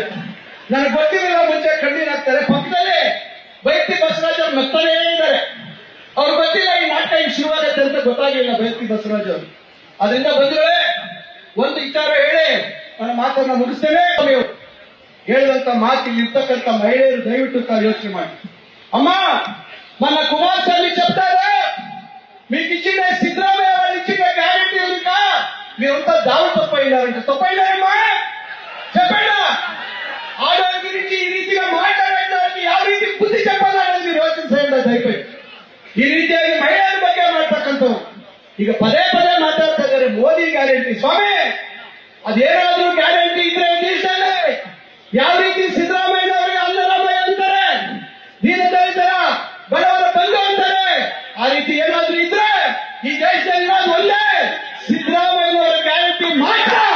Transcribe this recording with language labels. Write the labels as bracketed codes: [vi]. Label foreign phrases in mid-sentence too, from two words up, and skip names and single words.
[kn] ನನಗೆ ಗೊತ್ತಿರಲಿಲ್ಲ ಮುಂಚೆ ಕಣ್ಣೀರ್ ಹಾಕ್ತಾರೆ. ಪಕ್ಕದಲ್ಲಿ ಬೈತಿ ಬಸವರಾಜ್ ಅವ್ರು ನಗ್ತಾನೇ ಇದ್ದಾರೆ. ಅವ್ರು ಗೊತ್ತಿಲ್ಲ ಈ ನಾಟಕ ಈಗ ಶುರುವಾಗತ್ತೆ ಅಂತ ಗೊತ್ತಾಗಿಲ್ಲ ಬೈತಿ ಬಸವರಾಜ್ ಅವರು. ಅದರಿಂದ ಬಂದ್ರೆ ಒಂದು ವಿಚಾರ ಹೇಳಿ ನನ್ನ ಮಾತನ್ನ ಮುಗಿಸ್ತೇನೆ. ಹೇಳಿದಂತ ಮಾತು ಇಲ್ಲಿ ಇರ್ತಕ್ಕಂಥ ಮಹಿಳೆಯರು దయವಿಟ್ಟು ತಾವು ಯೋಚನೆ ಮಾಡಿ. [te] అమ్మా మన కుమారస్వామి చెప్తారు మీకు ఇచ్చిన సిద్ధరామయ్య వాళ్ళు ఇచ్చిన గ్యారెంటీ ఉందిక మీరంతా దావు తప్పైనారంటే తప్పైనారమ్మా చెప్పండి. ఆడవాళ్ళ గురించి ఈ రీతిగా మాట్లాడడానికి [kn] ಯಾವ ರೀತಿ ಬುದ್ಧಿ [te] చెప్పాలని మీరు ಯೋಚನೆ చేయండి దయచేసి. [kn] ಈ ರೀತಿಯಾಗಿ ಮಹಿಳೆಯರ ಬಗ್ಗೆ ಮಾಡ್ತಕ್ಕಂಥವ್ರು ಈಗ ಪದೇ ಪದೇ ಮಾತಾಡ್ತಾ ಇದ್ದಾರೆ ಮೋದಿ ಗ್ಯಾರಂಟಿ. ಸ್ವಾಮಿ ಅದೇನಾದ್ರೂ ಗ್ಯಾರಂಟಿ ಇದ್ರೆ ದೇಶದಲ್ಲಿ ಯಾವ ರೀತಿ ಸಿದ್ದರಾಮಯ್ಯ ಅವರಿಗೆ ಅನ್ನರಾಮಯ್ಯ ಅಂತಾರೆ, ದೀನದಲಿತರ ಬಡವರ ಬಂಧು ಅಂತಾರೆ, ಆ ರೀತಿ ಏನಾದ್ರೂ ಇದ್ರೆ ಈ ದೇಶದಲ್ಲಿ ಒಂದೇ ಸಿದ್ದರಾಮಯ್ಯ ಅವರ ಗ್ಯಾರಂಟಿ ಮಾತ್ರ.